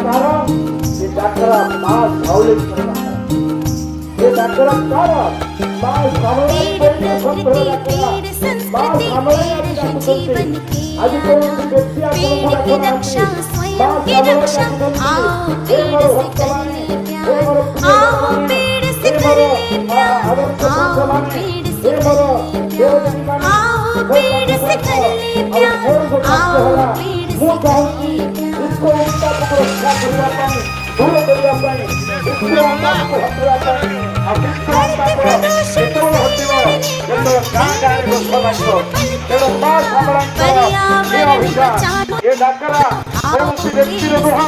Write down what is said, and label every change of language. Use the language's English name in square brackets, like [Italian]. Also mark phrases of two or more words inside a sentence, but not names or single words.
[Hindi] पेड़ प्रकृति पेड़ संस्कृति पेड़ है जीवन की पेड़ की रक्षा स्वयं की रक्षा, आओ पेड़ से कर ले प्यार, आओ पेड़ से कर ले प्यार, आओ पेड़ से कर ले प्यार, आओ पेड़ से कर ले प्यार, आओ पेड़ [Odia] ମୁଁ ଚାହୁଁଛି ବିଶ୍ୱ ଉତ୍ତାପକୁ ରକ୍ଷା କରିବା ପାଇଁ ଦୂର କରିବା ପାଇଁ ବିଶ୍ୱ ଉତ୍ତାପକୁ ହଟାଇବା ପାଇଁ ଆଉ ବିଶ୍ୱ ଉତ୍ତାପ କେତେବେଳେ ହଟିବ ଯେତେବେଳେ ଗାଁ ଗାଁରେ ଗଛ ଲାଗିବ ତେଣୁ ମା ଶାମଳାଙ୍କର ଏ ଅଭିଯାନ ଏ ଡାକରା କୌଣସି ବ୍ୟକ୍ତିର ନୁହଁ।